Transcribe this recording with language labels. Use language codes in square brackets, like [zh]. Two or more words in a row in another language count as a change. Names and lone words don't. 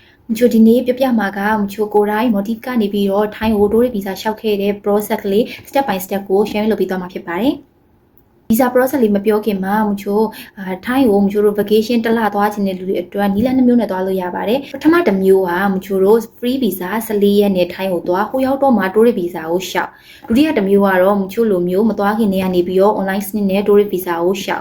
[my] ချိုဒီနေ့ပြပြမှာကမချိုကိုတိုင်းမော်ဒီကနေပြီးတော့ထိုင်းကိုတိုးရီဗီဇာလျှောက်ခဲ့တဲ့ process ကလေး [en] step by step [my] ကို share လုပ်ပေးသွားမှာဖြစ်ပါတယ်။ [en] visa process [my] လေးမပြောခင်မှာမချိုထိုင်းကိုမချိုတို့ vacation တစ်လသွားခြင်းတဲ့လူတွေအတွက်နီလန်းနှမျိုးနဲ့သွားလို့ရပါတယ်။ပထမတစ်မျိုးကမချိုတို့ [en] free visa [my] 14ရက်နဲ့ထိုင်းကိုသွားဟိုရောက်တော့မှတိုးရီဗီဇာကိုလျှောက်။ဒုတိယတစ်မျိုးကတော့မချိုလိုမျိုးမသွားခင်နေပြီးတော့ online စနစ်နဲ့တိုးရီဗီဇာကိုလျှောက်